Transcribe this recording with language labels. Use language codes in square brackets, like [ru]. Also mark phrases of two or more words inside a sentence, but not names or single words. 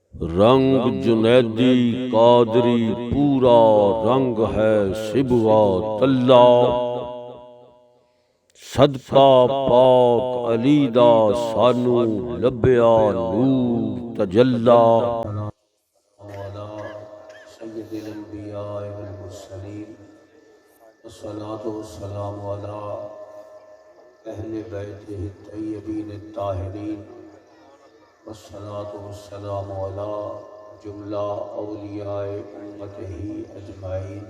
[pa] رنگ جنیدی قادری پورا رنگ ہے شبوا تلا، صدقہ پاک علی دا سانو لبیا نور تجلا۔ [ar] وعلى سيد الأنبياء والمرسلين والصلاة والسلام على أهل بيته الطيبين الطاهرين والصلاة والسلام على جملة أولياء أمته أجمعين۔